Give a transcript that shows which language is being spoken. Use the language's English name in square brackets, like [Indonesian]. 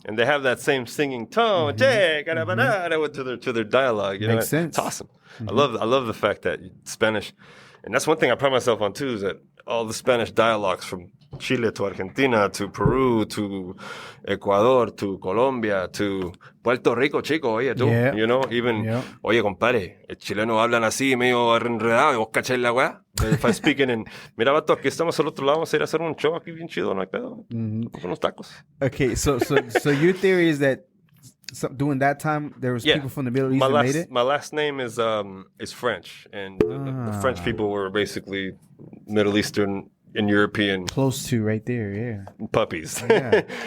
[English] And they have that same singing tone, to their dialogue. You know? Makes sense. It's awesome. I love the fact that Spanish, and that's one thing I pride myself on too, is that all the Spanish dialogues from Chile to Argentina to Peru to Ecuador to Colombia to Puerto Rico, [Spanish] chico, oye tú, [English] Yeah. you know, even, Yeah. [Spanish] oye compadre, el chileno hablan así medio enredado, y vos cacháis la weá. [English] If I speak in, [Spanish] mira vato, aquí estamos al otro lado, vamos a ir a hacer un show aquí bien chido, no hay pedo, con unos tacos. [English] Okay, so your theory is that during that time there was people from the Middle East that made it? My last name is French, and the French people were basically Middle Eastern and European Close to right there, yeah. puppies. Yeah.